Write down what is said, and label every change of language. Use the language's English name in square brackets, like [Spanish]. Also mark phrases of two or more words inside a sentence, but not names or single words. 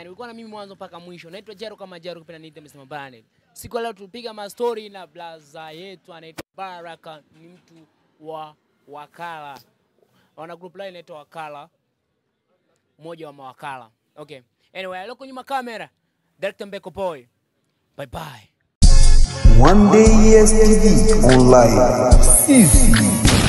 [Swahili] Ulikuwa na mimi mwanzo mpaka mwisho. Naitwa Jero kama Jero kipenda niite Mr. Brand. Siku leo tulipiga ma story na blaza yetu anaitwa Baraka, ni mtu wa wakala. Wana [English] group line [Swahili] inaitwa Wakala. Mmoja wa mawakala. Okay. Anyway, leo kwenye kamera Director Mbeko Boy. [English] Bye bye. One Day Yes TV Online.